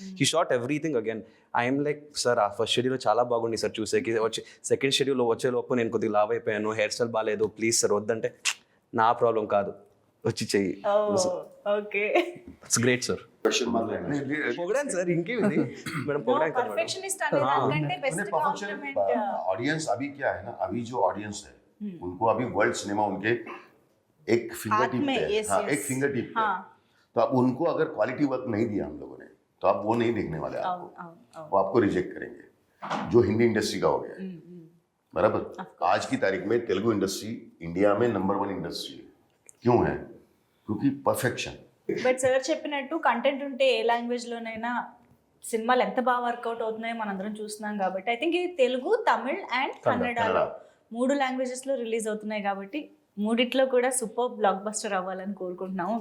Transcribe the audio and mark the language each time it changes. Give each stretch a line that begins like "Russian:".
English: He shot everything again. I'm like
Telugu: sir ఆ first schedule చాలా బాగుంది సార్ చూసేకి, వచ్చి సెకండ్ షెడ్యూల్లో వచ్చేలోపు నేను కొద్దిగా లావ్ అయిపోయాను, హెయిర్ స్టైల్ బాగాలేదు, ప్లీజ్ సార్ వద్దంటే నా ప్రాబ్లం కాదు, వచ్చి చెయ్యి.
English: Okay it's great sir.
Hindi: Question मार लेना।
Telugu: పొగడాను సార్, ఇంకేమిది మేడం పొగడాను కదా మేడం. పర్ఫెక్షనిస్ట్ అనే దానికంటే బెస్ట్ కాంప్లిమెంట్
Hindi: ऑडियंस अभी क्या है ना, अभी जो ऑडियंस है उनको अभी वर्ल्ड सिनेमा उनके एक फिंगर टिप में, पे है।
English: yes,
Hindi: हाँ,
English: yes.
Hindi: एक फिंगर टिप पे हाँ. है। तो अब उनको अगर क्वालिटी वर्क नहीं दिया हम लोगों ने तो आप वो नहीं देखने वाले आपको, वो आपको रिजेक्ट करेंगे, जो हिंदी इंडस्ट्री का हो गया है। बराबर। आज की तारीख में तेलुगु इंडस्ट्री इंडिया में नंबर 1 इंडस्ट्री है। क्यों है? क्योंकि परफेक्शन।
Telugu: బట్ సార్ చెప్పినట్టు కంటెంట్ ఉంటే ఏ లాంగ్వేజ్ లోనైనా సినిమాలు ఎంత బాగా వర్కౌట్ అవుతున్నాయో మనందరం చూస్తున్నాం కాబట్టి ఐ థింక్ ఇది తెలుగు, తమిళ్ అండ్ కన్నడలో 3 లాంగ్వేజెస్ లో రిలీజ్ అవుతున్నాయి కాబట్టి మూడిట్లో కూడా సూపర్ బ్లాక్ బస్టర్ అవ్వాలని కోరుకుంటున్నాము.